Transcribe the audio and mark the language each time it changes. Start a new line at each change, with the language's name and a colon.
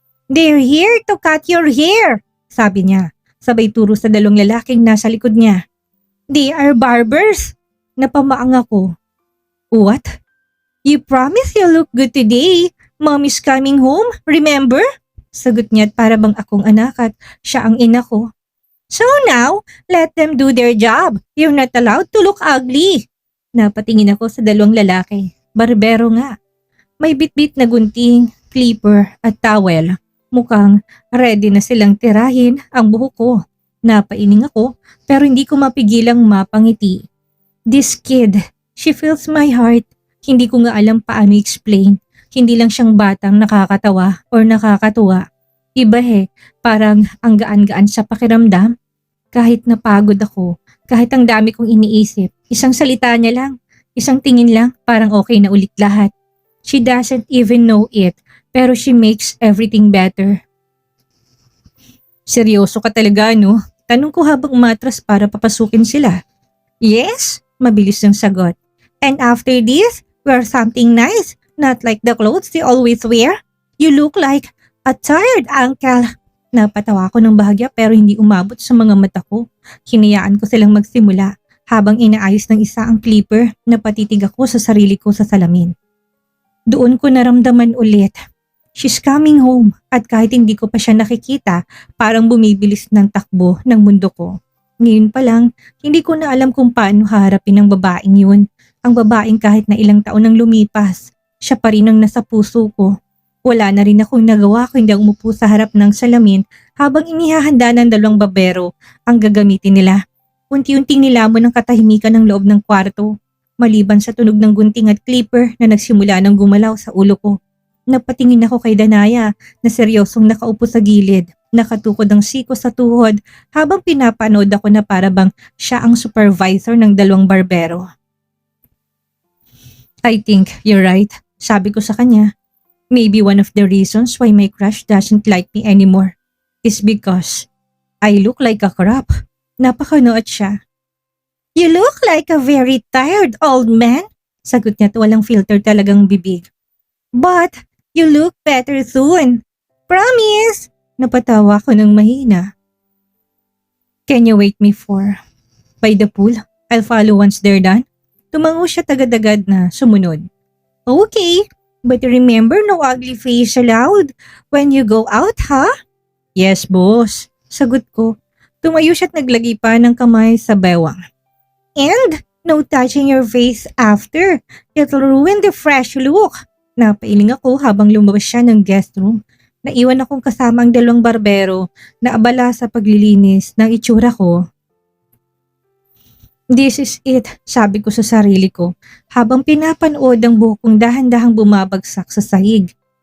English: They're here to cut your hair,
Filipino: sabi niya. Sabay turo sa dalawang lalaking nasa likod niya.
English: They are barbers.
Filipino: Napamaang ako.
English: What? You promise you'll look good today. Mommy's coming home, remember?
Filipino: Sagot niya at para bang akong anak at siya ang ina ko.
English: So now, let them do their job. You're not allowed to look ugly.
Filipino: Napatingin ako sa dalawang lalaki. Barbero nga. May bitbit na gunting, clipper at towel. Mukhang ready na silang tirahin ang buhok ko. Napaining ako pero hindi ko mapigilang mapangiti.
English: This kid, she fills my heart.
Filipino: Hindi ko nga alam paano
English: explain.
Filipino: Hindi lang siyang batang nakakatawa or nakakatuwa. Iba parang ang gaan-gaan sa pakiramdam. Kahit napagod ako, kahit ang dami kong iniisip, isang salita niya lang, isang tingin lang, parang okay na ulit lahat.
English: She doesn't even know it, pero she makes everything better.
Filipino: Seryoso ka talaga, no? Tanong ko habang umatras para papasukin sila.
English: Yes,
Filipino: mabilis yung sagot.
English: And after this, wear something nice, not like the clothes they always wear. You look like a tired uncle.
Filipino: Napatawa ko ng bahagya pero hindi umabot sa mga mata ko. Hinayaan ko silang magsimula habang inaayos ng isa ang clipper na patitig ako sa sarili ko sa salamin. Doon ko naramdaman ulit.
English: She's coming home
Filipino: at kahit hindi ko pa siya nakikita, parang bumibilis ng takbo ng mundo ko. Ngayon pa lang, hindi ko na alam kung paano haharapin ang babaeng yun. Ang babaeng kahit na ilang taon nang lumipas, siya pa rin ang nasa puso ko. Wala na rin akong nagawa kundi ang umupo sa harap ng salamin habang inihahanda ng dalawang babero ang gagamitin nila. Unti-unting nilamon ang katahimikan ng loob ng kwarto, maliban sa tunog ng gunting at clipper na nagsimula ng gumalaw sa ulo ko. Napatingin ako kay Danaya na seryosong nakaupo sa gilid, nakatukod ang siko sa tuhod habang pinapanood ako na para bang siya ang supervisor ng dalawang barbero.
English: I think you're right,
Filipino: sabi ko sa kanya.
English: Maybe one of the reasons why my crush doesn't like me anymore is because I look like a crap.
Filipino: Napakanood siya.
English: You look like a very tired old man,
Filipino: sagot niya at walang filter talagang bibig.
English: But you look better soon. Promise!
Filipino: Napatawa ko ng mahina.
English: Can you wait me for? By the pool? I'll follow once they're done.
Filipino: Tumango siya tagad-agad na sumunod. Okay.
English: But remember, no ugly face allowed when you go out, ha? Yes, boss.
Filipino: Sagot ko. Tumayo siya at naglagay pa ng kamay sa bewang.
English: And no touching your face after. It'll ruin the fresh look.
Filipino: Napailing ako habang lumabas siya ng guest room. Naiwan akong kasama ang dalawang barbero na abala sa paglilinis ng itsura ko.
English: This is it,
Filipino: sabi ko sa sarili ko habang pinapanood ang buhok kong dahan-dahang bumabagsak sa sahig.